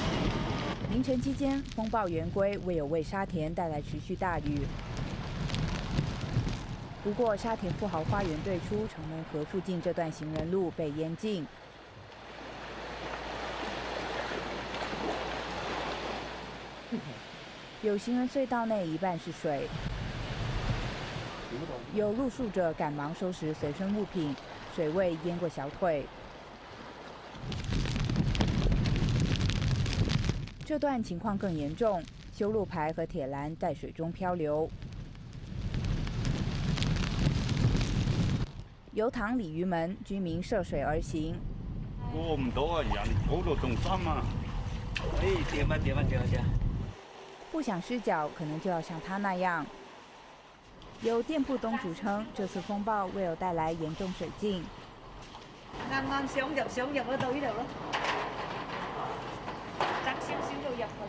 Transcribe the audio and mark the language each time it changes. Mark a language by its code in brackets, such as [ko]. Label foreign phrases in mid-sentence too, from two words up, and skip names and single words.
[yue] 凌晨期間，風暴圓規未有為沙田帶來持續大雨。不過，沙田富豪花園對出城門河附近這段行人路被淹盡。有行人隧道內一半是水，有露宿者趕忙收拾隨身物品，水位淹過小腿。这段情况更严重，修路牌和铁栏在水中漂流。油塘鲤鱼门居民涉水而行，過唔到啊！人嗰度仲深啊！掂。不想失腳，可能就要像他那樣。有店鋪東主稱，這次風暴未有帶來嚴重水浸。啱想入嗰度呢度咯，窄少少就入㗎啦。